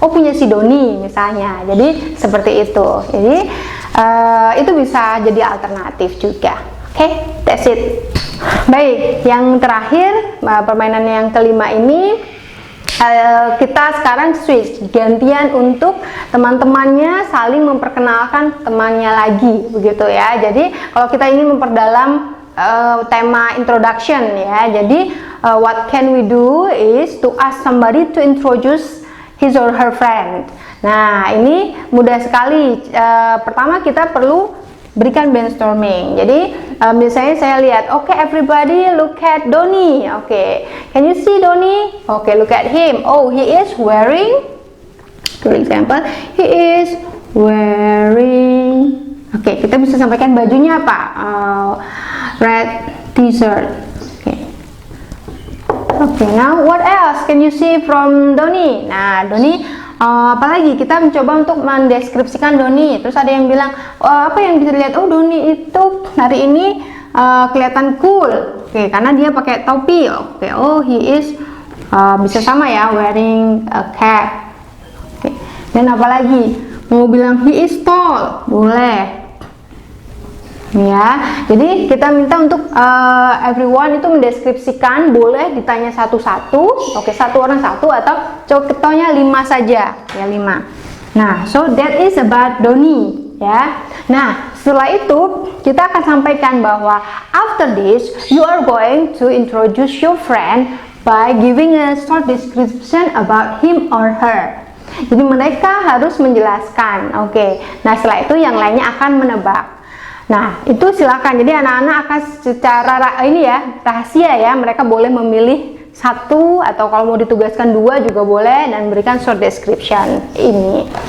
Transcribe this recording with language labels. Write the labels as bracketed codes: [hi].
[id] Oh, punya si Doni misalnya. Jadi seperti itu. Jadi itu bisa jadi alternatif juga. [en] Oke, that's it. [id] Baik, yang terakhir permainan yang kelima ini kita sekarang switch, gantian untuk teman-temannya saling memperkenalkan temannya lagi, begitu ya. Jadi kalau kita ingin memperdalam tema introduction ya, jadi [en] what can we do is to ask somebody to introduce his or her friend. [id] Nah, ini mudah sekali. Pertama kita perlu berikan brainstorming. Jadi misalnya saya lihat, okay, [en] everybody look at Doni. Okay, can you see Doni? Okay, look at him. Oh, he is wearing, for example, he is wearing. [id] Okay, kita bisa sampaikan bajunya apa? [en] Red t-shirt. Okay. Okay, now what else can you see from Doni? [id] Nah, Doni. Apalagi kita mencoba untuk mendeskripsikan Doni. Terus ada yang bilang, apa yang bisa dilihat? Oh, Doni itu hari ini kelihatan cool. Oke, karena dia pakai topi. [en] Oke, oh, he is [id] bisa sama ya, [en] wearing a cap. [id] Oke, dan apalagi mau bilang [en] he is tall, [id] boleh. Ya, jadi kita minta untuk everyone itu mendeskripsikan, boleh ditanya satu-satu. Oke, satu orang satu, atau contohnya 5 saja ya, 5. [en] Nah, so that is about Doni ya. [id] Nah, setelah itu kita akan sampaikan bahwa [en] after this you are going to introduce your friend by giving a short description about him or her. [id] Jadi mereka harus menjelaskan. Oke, nah setelah itu yang lainnya akan menebak. Nah, itu silakan. Jadi anak-anak akan secara rahasia ya, mereka boleh memilih satu, atau kalau mau ditugaskan 2 juga boleh, dan berikan short description ini.